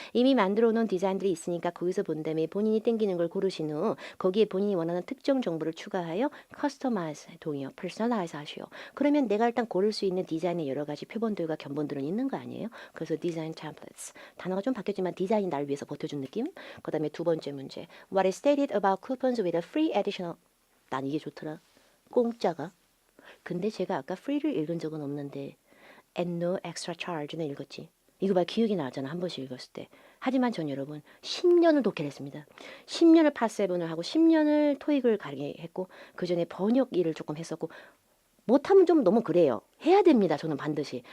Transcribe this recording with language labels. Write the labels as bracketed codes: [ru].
[ko] 이미 만들어 놓은 디자인들이 있으니까 거기서 본 다음에 본인이 땡기는 걸 고르신 후 거기에 본인이 원하는 특정 정보를 추가하여 커스터마이즈 동의어 퍼스널라이즈 하시오. 그러면 내가 일단 고를 수 있는 디자인의 여러 가지 표본들과 견본들은 있는 거 아니에요? 그래서 디자인 템플릿스. 단어가 좀 바뀌었지만 디자인이 날 위해서 버텨준 느낌? 그 다음에 두 번째 문제. [en] What is stated about coupons with a free additional. [ko] 난 이게 좋더라. 공짜가. 근데 제가 아까 free를 읽은 적은 없는데 [en] and no extra charge [ko] 는 읽었지. 이거 봐 기억이 나잖아. 한 번씩 읽었을 때. 하지만 전 여러분 10년을 독해를 했습니다. 10년을 팟7을 하고 10년을 토익을 가르게 했고 그 전에 번역 일을 조금 했었고 못하면 좀 너무 그래요. 해야 됩니다. 저는 반드시.